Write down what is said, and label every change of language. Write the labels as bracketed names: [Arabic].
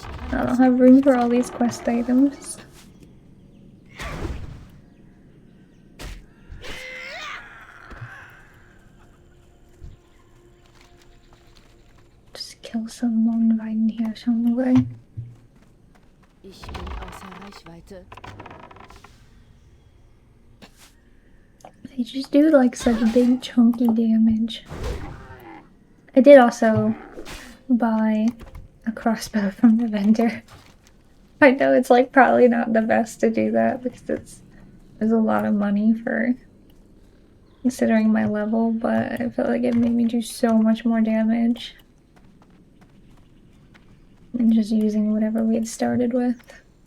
[English] I don't have room for all these quest items. Just kill someone right in here somewhere. [German] Ich bin außer Reichweite. [English] They just do like such big chunky damage. I did also buy a crossbow from the vendor. I know it's like probably not the best to do that because there's a lot of money for considering my level, but I felt like it made me do so much more damage than just using whatever we had started with.